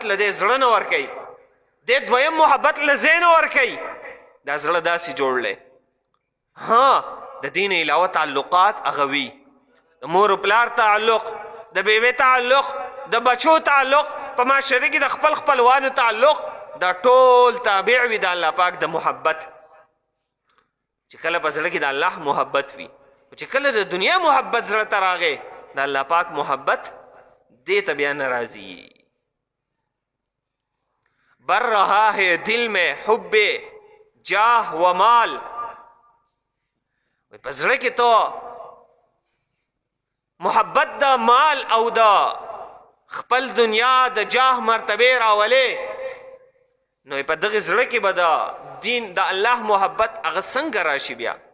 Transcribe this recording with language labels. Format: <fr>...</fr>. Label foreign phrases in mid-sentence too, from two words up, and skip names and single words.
<ps>له دې زړه نه ورکوي دې دویم محبت له ځای نه ورکوي دا زړه داسې جوړلی ها د دې نه علاوه تعلقات هغه وي د مور و پلار تعلق د بیوی تعلق د بچو تعلق په معاشره کې د خپل خپلوانو تعلق دا ټول تابع وي د الله پاک د محبت چې کله په زړه کې د الله محبت وي چې کله د دنیا محبت زړه ته راغی د الله پاک محبت دې ته بیا نه راځي</ps> <ur>بر رہا ہے دل میں حب جاہ و مال</ur> <ps>په زړه کې تو محبت د مال او د خپل دنیا د جاه مرتبه راولې نو په دغه زړه کې به د دین د الله محبت هغه څنګه راشي بیا</ps>